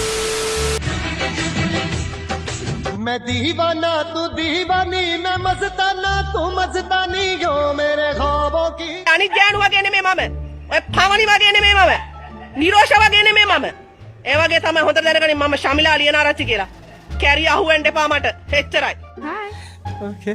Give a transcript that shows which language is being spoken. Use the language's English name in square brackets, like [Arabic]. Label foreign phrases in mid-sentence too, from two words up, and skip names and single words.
[Hindi] मैं दीवाना तू दीवानी मैं मस्ताना तू मस्तानी हो मेरे ख्वाबों की [Sinhala] අනිත් ගෑනු වගේ නෙමෙයි මම. ඔය පවනි වගේ නෙමෙයි මම. නිරෝෂ වගේ නෙමෙයි මම. ඒ වගේ තමයි හොඳට දැනගනින් මම ශමිලා ලියනාරච්චි කියලා. කැරිය අහුවෙන්න එපා මට. එච්චරයි. Okay.